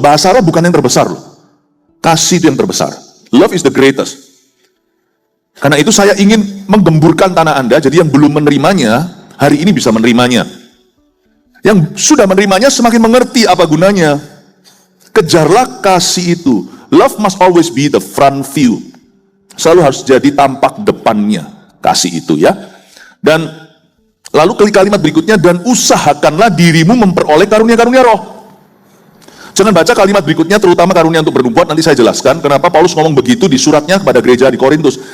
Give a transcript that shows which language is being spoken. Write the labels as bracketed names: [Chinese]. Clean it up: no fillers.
[Indonesian] Bahasa roh bukan yang terbesar loh. Kasih itu yang terbesar. [English] Love is the greatest. [Indonesian] Karena itu saya ingin menggemburkan tanah Anda, jadi yang belum menerimanya, hari ini bisa menerimanya. Yang sudah menerimanya semakin mengerti apa gunanya. Kejarlah kasih itu. [English] Love must always be the front view. [Indonesian] Selalu harus jadi tampak depannya kasih itu ya. Dan lalu kalimat berikutnya, dan usahakanlah dirimu memperoleh karunia-karunia roh. Jangan baca kalimat berikutnya, terutama karunia untuk bernubuat. Nanti saya jelaskan kenapa Paulus ngomong begitu di suratnya kepada gereja di Korintus.